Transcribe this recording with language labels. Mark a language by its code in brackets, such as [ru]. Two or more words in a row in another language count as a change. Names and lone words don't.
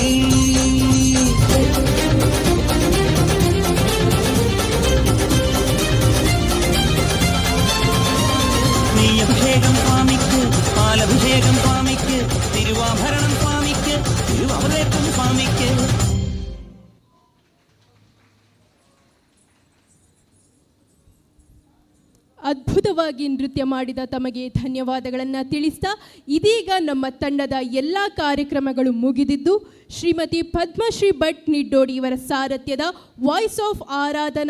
[ml] നെയ്യഭിഷേകം സ്വാമിക്ക് പാലഭിഷേകം സ്വാമിക്ക് തിരുവാഭരണം സ്വാമിക്ക് തിരുവാമൃതം സ്വാമിക്ക് [kn] ಅದ್ಭುತವಾಗಿ ನೃತ್ಯ ಮಾಡಿದ ತಮಗೆ ಧನ್ಯವಾದಗಳನ್ನು ತಿಳಿಸ್ತಾ ಇದೀಗ ನಮ್ಮ ತಂಡದ ಎಲ್ಲ ಕಾರ್ಯಕ್ರಮಗಳು ಮುಗಿದಿದ್ದು ಶ್ರೀಮತಿ ಪದ್ಮಶ್ರೀ ಭಟ್ ನಿಡ್ಡೋಡಿ ಇವರ ಸಾರಥ್ಯದ ವಾಯ್ಸ್ ಆಫ್ ಆರಾಧನಾ